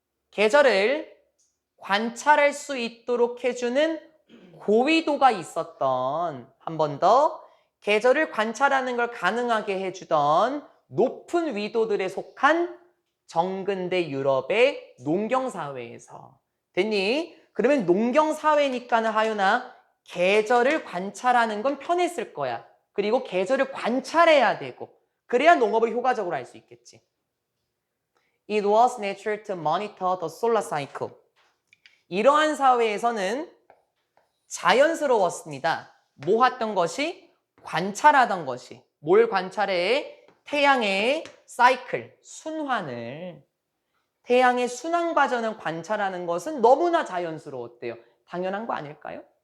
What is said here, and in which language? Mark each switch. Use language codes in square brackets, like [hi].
[ko] 계절을 관찰할 수 있도록 해주는 고위도가 있었던 한 번 더 계절을 관찰하는 걸 가능하게 해주던 높은 위도들에 속한 정근대 유럽의 농경사회에서 됐니? 그러면 농경사회니까는 하윤아 계절을 관찰하는 건 편했을 거야. 그리고 계절을 관찰해야 되고 그래야 농업을 효과적으로 할 수 있겠지. [en] It was natural to monitor the solar cycle. [ko] 이러한 사회에서는 자연스러웠습니다. 뭐 했던 것이? 관찰하던 것이. 뭘 관찰해? 태양의 사이클, 순환을. 태양의 순환 과정을 관찰하는 것은 너무나 자연스러웠대요. 당연한 거 아닐까요?